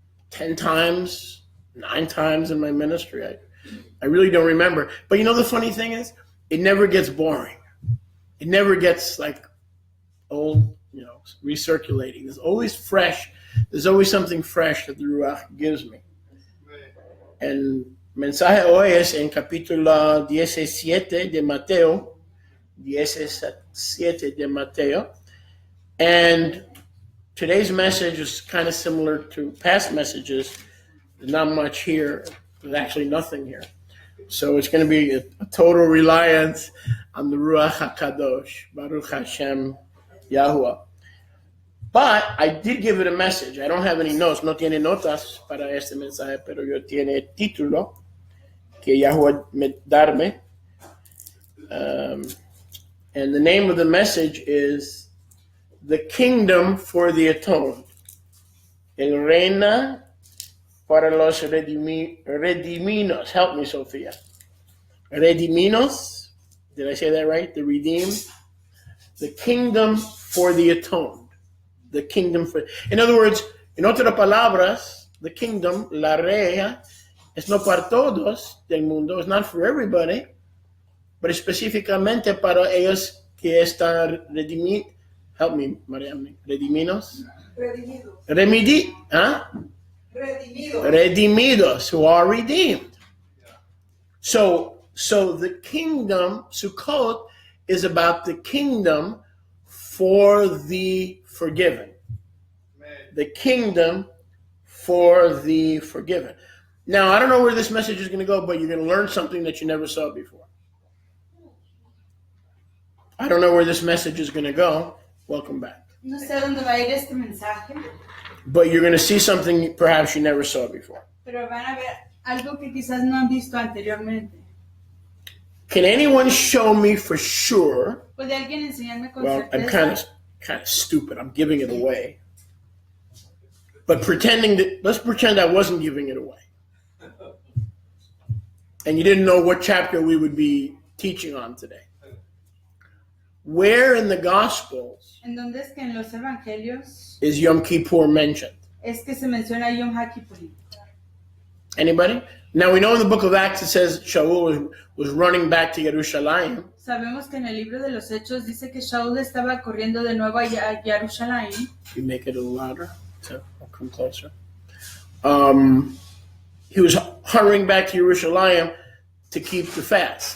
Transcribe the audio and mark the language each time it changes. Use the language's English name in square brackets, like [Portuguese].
[English] 10 times, 9 times in my ministry. I really don't remember. But you know the funny thing is, it never gets boring. It never gets like old, recirculating. There's always fresh. There's always something fresh that the Ruach gives me. [Spanish] El mensaje hoy es en capítulo 17 de Mateo. 17 de Mateo. [English] And today's message is kind of similar to past messages. There's not much here. There's actually nothing here. So it's going to be a total reliance on the Ruach HaKadosh, Baruch Hashem, Yahuwah. But I did give it a message. I don't have any notes. [Spanish] No tiene notas para este mensaje, pero yo tiene título que Yahuwah me darme. [English] And the name of the message is The Kingdom for the Atoned. [Spanish] El Reina para los rediminos. [English] Help me, Sophia. Rediminos. Did I say that right? The redeemed. The kingdom for the atoned. The kingdom for... In other words, [Spanish] en otras palabras, [English] the kingdom, [Spanish] la reina, es no para todos del mundo. [English] It's not for everybody. But [Spanish] específicamente para ellos que están redimidos. [English] Help me, Maria. [Spanish] Rediminos? Redimidos. Redimidos, [English] who are redeemed. So the kingdom, Sukkot, is about the kingdom for the forgiven. The kingdom for the forgiven. Now, I don't know where this message is going to go, but you're going to learn something that you never saw before. I don't know where this message is going to go. Welcome back. [Spanish] No sé dónde va a ir este mensaje. [English] But you're going to see something perhaps you never saw before. [Spanish] Pero van a ver algo que quizás no han visto anteriormente. [English] Can anyone show me for sure? [Spanish] ¿Puede alguien enseñarme con [English] Well, [Spanish] certeza? [English] I'm kind of stupid. I'm giving it away. But let's pretend I wasn't giving it away. And you didn't know what chapter we would be teaching on today. Where in the Gospels [Spanish] ¿En dónde es que en los evangelios [English] is Yom Kippur mentioned? [Spanish] es que se menciona Yom HaKippurim? [English] Anybody? Now we know in the book of Acts it says Shaul was running back to Jerusalem. [Spanish] Sabemos que en el libro de los Hechos dice que Shaul estaba corriendo de nuevo a Jerusalén. [English] You make it a little louder so I'll come closer. He was hurrying back to Jerusalem to keep the fast.